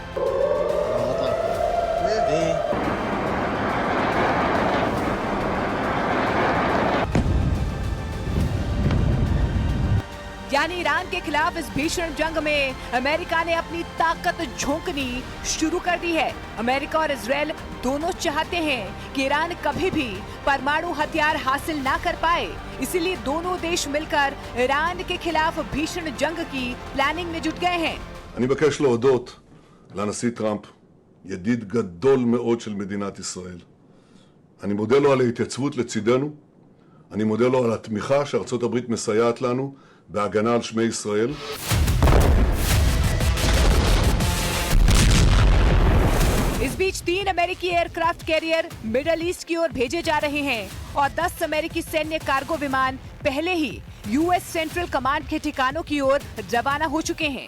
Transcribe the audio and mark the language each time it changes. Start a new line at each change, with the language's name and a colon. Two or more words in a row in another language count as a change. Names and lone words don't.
Hindi: यानी ईरान के खिलाफ इस भीषण जंग में अमेरिका ने अपनी ताकत झोंकनी शुरू कर दी है। अमेरिका और इजराइल दोनों चाहते हैं कि ईरान कभी भी परमाणु हथियार हासिल ना कर पाए, इसीलिए दोनों देश मिलकर ईरान के खिलाफ भीषण जंग की प्लानिंग में जुट गए हैं।
Hebrew: אני מבקש להודות לנשיא טראמפ, ידיד גדול מאוד של מדינת ישראל. אני מודה לו על ההתייצבות לצידנו, אני מודה לו על התמיכה שארצות הברית מסייעת לנו בהגנה על שמי ישראל.
Hindi: इस बीच 3 अमेरिकी एयरक्राफ्ट कैरियर मिडल ईस्ट की ओर भेजे जा रहे हैं और 10 अमेरिकी सैन्य कार्गो विमान पहले ही यूएस सेंट्रल कमांड के ठिकानों की ओर रवाना हो चुके हैं।